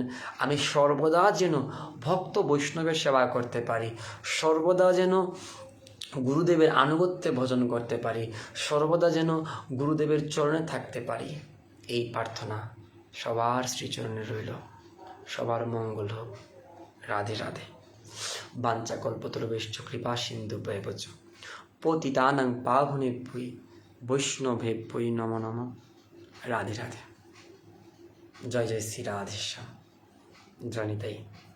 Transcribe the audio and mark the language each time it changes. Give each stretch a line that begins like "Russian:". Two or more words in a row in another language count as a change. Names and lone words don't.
Bangla: আমি সর্বদা যেন ভক্ত বৈষ্ণবের সেবা করতে পারি, সর্বদা যেন গুরুদেবের আনুগত্যে ভজন করতে পারি, সর্বদা যেন গুরুদেবের চরণে থাকতে পারি। এই প্রার্থনা সবার শ্রীচরণে রইল। সবার মঙ্গল হোক। রাধে রাধে।
Sanskrit: वाञ्छा कल्पतरुभ्यश्च कृपा सिन्धुभ्येव च पतितानां पावनेभ्यो वैष्णवेभ्यो नमो नमः।
Bangla: রাধে রাধে। জয় জয় শ্রী রাধেশ্যাম। জয় নিতাই।